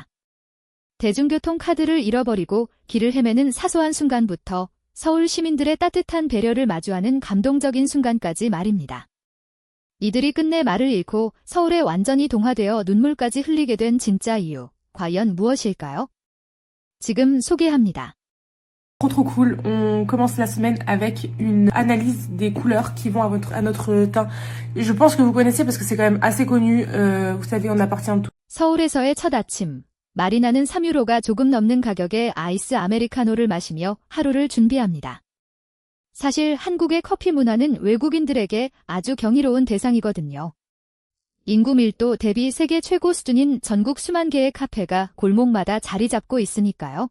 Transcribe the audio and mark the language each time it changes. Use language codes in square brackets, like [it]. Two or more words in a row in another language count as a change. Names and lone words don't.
[ko] 대중교통 카드를 잃어버리고 길을 헤매는 사소한 순간부터 서울 시민들의 따뜻한 배려를 마주하는 감동적인 순간까지 말입니다. 이들이 끝내 말을 잃고 서울에 완전히 동화되어 눈물까지 흘리게 된 진짜 이유, 과연 무엇일까요? 지금 소개합니다. [fr] Trop cool. On commence la semaine avec une analyse des couleurs qui vont à notre teint. Je pense que vous connaissez parce que c'est quand même assez connu. Vous savez, on appartient tous. [ko] 서울에서의 첫 아침. 마리나는 3유로가 조금 넘는 가격의 아이스 아메리카노를 마시며 하루를 준비합니다. 사실 한국의 커피 문화는 외국인들에게 아주 경이로운 대상이거든요. 인구 밀도 대비 세계 최고 수준인 전국 수만 개의 카페가 골목마다 자리 잡고 있으니까요.